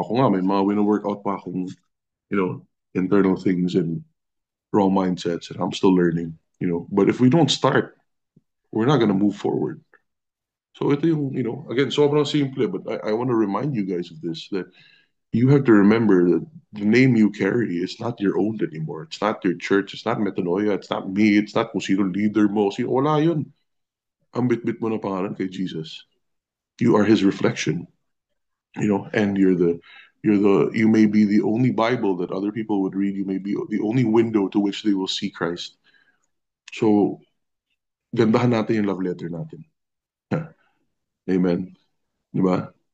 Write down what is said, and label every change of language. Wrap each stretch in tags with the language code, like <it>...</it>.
<en>Ako nga, may mga wino-work out pa akong, internal things and wrong mindsets, and I'm still learning, But if we don't start, we're not going to move forward. So ito yung, again, sobrang simple, but I want to remind you guys of this, that you have to remember that the name you carry is not your own anymore. It's not your church. It's not Metanoia.</en> <tl>It's not me. It's not kung sino leader mo. Wala yun. Ang bit-bit mo ng pangalan kay Jesus.</tl> <en>You are His reflection. And you may be the only Bible that other people would read. You may be the only window to which they will see Christ.</en> <tl>So, gandahan natin yung love letter natin. Amen. Diba?</tl>